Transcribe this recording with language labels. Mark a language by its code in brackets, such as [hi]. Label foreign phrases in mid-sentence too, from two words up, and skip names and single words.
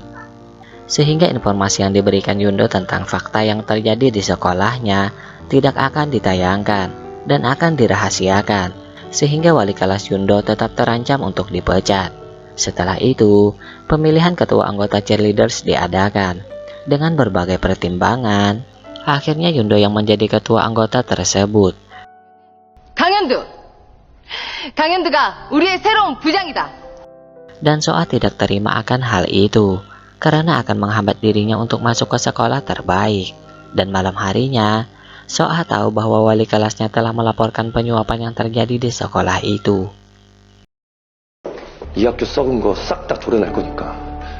[id] Sehingga informasi yang diberikan Yundo tentang fakta yang terjadi di sekolahnya tidak akan ditayangkan dan akan dirahasiakan. Sehingga wali kelas Yundo tetap terancam untuk dipecat. Setelah itu, pemilihan ketua anggota cheerleaders diadakan. Dengan berbagai pertimbangan, akhirnya Yundo yang menjadi ketua anggota tersebut. [ko] 강현두가 우리의 새로운 부장이다. [id] Dan Soah tidak terima akan hal itu, karena akan menghambat dirinya untuk masuk ke sekolah terbaik. Dan malam harinya, Soah tahu bahwa wali kelasnya telah melaporkan penyuapan yang terjadi di sekolah itu. [ko] 이 학교 썩은 거 싹 다 도려낼 거니까